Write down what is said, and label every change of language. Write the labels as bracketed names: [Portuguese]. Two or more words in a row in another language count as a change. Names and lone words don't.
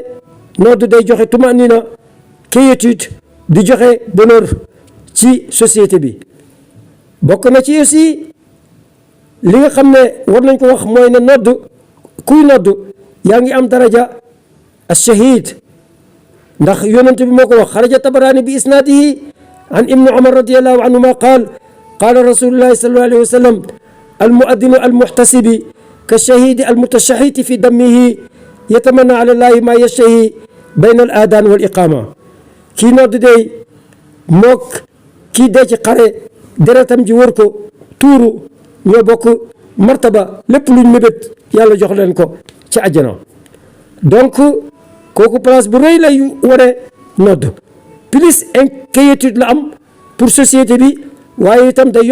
[Wolof] nodd day joxe tumanina quiétude di joxe bonheur ci société bi bokk na ci aussi li nga xam ne war nañ ko wax mooy ne nodd kuy nodd yaa ngi am [Arabic] درجة الشهيد [Wolof] ndax yonent bi moo ko wax [Arabic] خرج الطبراني بإسناده عن ابن عمر رضي الله عنهما قال رسول الله صلى الله عليه وسلم المؤذن المحتسب كالشهيد المتشحط في دمه يتمنى على الله ما يشتهي بين الأذان والإقامة [Wolof] kii nodd day mook kii dee ci xare deretam ji wër ko tuuru ñoo bokk martaba lépp luñ mébét yàlla jox leen ko ci àjjana donc kooku place bu rëy lay wane nodd [French] plus inquiétude [Wolof] la am [French] pour société [Wolof] bi waaye itam day